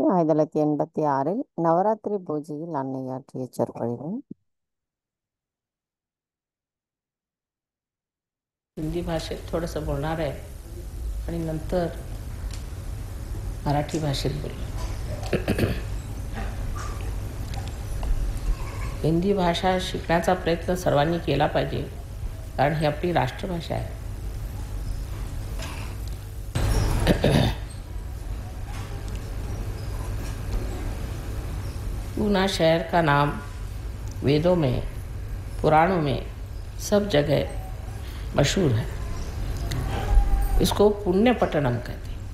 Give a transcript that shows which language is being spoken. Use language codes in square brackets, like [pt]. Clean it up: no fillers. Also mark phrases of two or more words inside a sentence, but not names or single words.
[ta] 1986 நவராத்திரி பூஜையில் அன்னையாற்றிய சொற்பொழிவு. [mr] हिंदी भाषेत थोडंसं बोलणार आहे आणि नंतर मराठी भाषेत बोलणार. हिंदी भाषा शिकण्याचा प्रयत्न सर्वांनी केला पाहिजे, कारण ही आपली राष्ट्रभाषा आहे. [hi] पूना शहर का नाम वेदों में, पुराणों में सब जगह मशहूर है. इसको पुण्यपट्टनम कहते हैं.